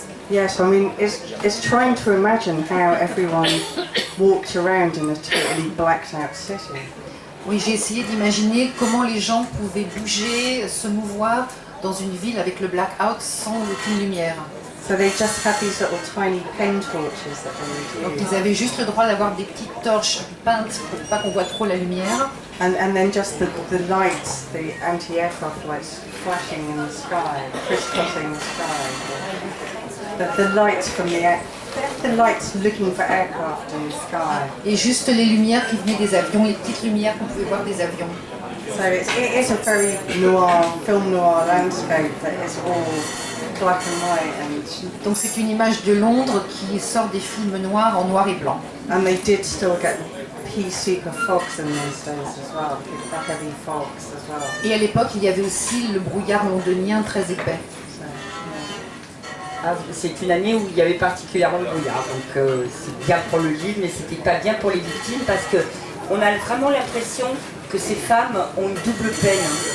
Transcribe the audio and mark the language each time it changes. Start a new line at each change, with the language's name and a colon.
English: Yes, I mean, it's trying to imagine how everyone walked around in a totally blacked out city.
French: Oui, j'ai essayé d'imaginer comment les gens pouvaient bouger, se mouvoir dans une ville avec le blackout sans aucune lumière.
English: So they just had these little tiny pen torches that they
French: Donc
English: would use.
French: ils avaient juste le droit d'avoir des petites torches peintes pour pas qu'on voit trop la lumière.
English: And then just the lights, the anti-aircraft lights flashing in the sky, crisscrossing the sky. The lights from the lights looking for aircraft in the sky.
French: Et juste les lumières qui venaient des avions, les petites lumières qu'on pouvait voir des avions.
English: So it is a very film noir landscape that is all black and white,
French: Donc c'est une image de Londres qui sort des films noirs en noir et blanc.
English: and they did still get pea super fogs in those days as well, the heavy fogs as well.
French: Et à l'époque, il y avait aussi le brouillard londonien très épais.
English: So,
French: Ah, c'est une année où il y avait particulièrement le brouillard, donc c'est bien pour le livre, mais c'était pas bien pour les victimes parce que on a vraiment l'impression que ces femmes ont une double peine.